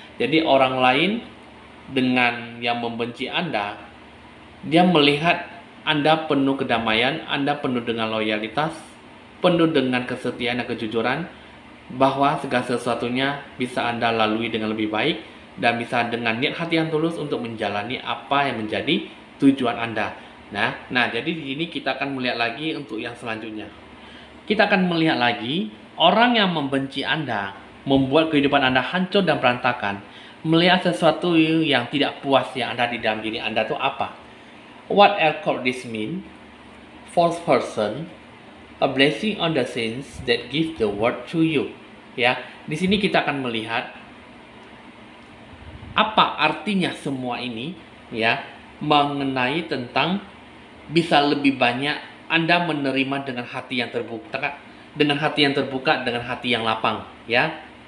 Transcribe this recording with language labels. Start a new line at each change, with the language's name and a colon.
Indonesian: Jadi orang lain dengan yang membenci Anda, dia melihat Anda penuh kedamaian, Anda penuh dengan loyalitas, penuh dengan kesetiaan dan kejujuran, bahwa segala sesuatunya bisa Anda lalui dengan lebih baik dan bisa dengan niat hati yang tulus untuk menjalani apa yang menjadi tujuan Anda. Nah, jadi di sini kita akan melihat lagi untuk yang selanjutnya. Kita akan melihat lagi orang yang membenci Anda, membuat kehidupan Anda hancur dan berantakan, melihat sesuatu yang tidak puas yang ada di dalam diri Anda itu apa?
English: What else could this mean? Fourth person, a blessing on the saints that give the word to you.
Indonesian: Ya, di sini kita akan melihat apa artinya semua ini, ya, mengenai tentang bisa lebih banyak Anda menerima dengan hati yang terbuka, dengan hati yang lapang, ya.